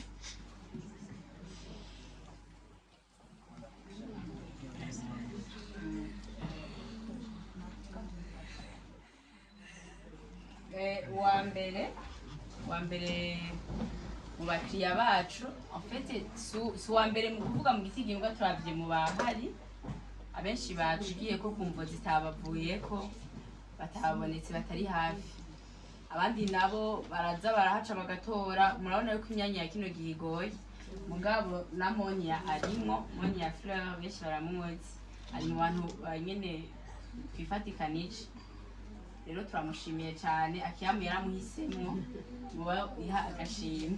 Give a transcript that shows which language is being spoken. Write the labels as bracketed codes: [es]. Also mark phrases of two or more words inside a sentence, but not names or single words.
[rn] wa mbere mu bakiriya bacu [fr] en fait [rn] si wa mbere mu kuvuga mu gisigimbwa turavye mu bahari abenshi bacigiye ko kumvo zitabavuyeko batabonetse batari hafi abandi nabo baraza barahaca bagatora murabona yuko imyanya ya kino gihe igoye mugabo na Monia arimo Monia Fleur benshi baramuzi ari mu bantu nyene twifatikanije rero turamushimiye cyane Akiam yaramuhisemo muba iha agashimwe